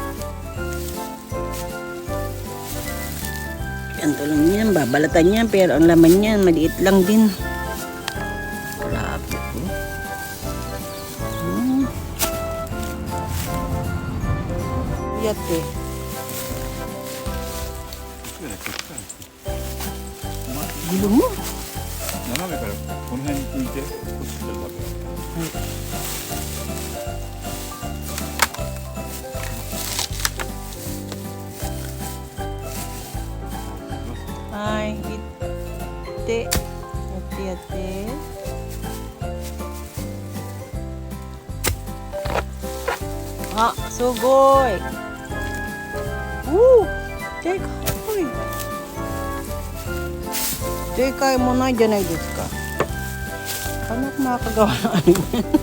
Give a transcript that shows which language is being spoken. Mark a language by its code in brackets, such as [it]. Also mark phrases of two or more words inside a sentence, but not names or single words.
[tl] Ang tulong niyan, babalatan niyan, pero ang laman niyan, maliit lang din. Grabe po. Yate. Gilo mo? [ja] 斜めからこの辺に向いてこっちから食べよう。はい、行ってやってやって。あ、すごい。おお、でかい。でかいもないじゃないですか。 [tl] Anak makakagawa ng ano yan.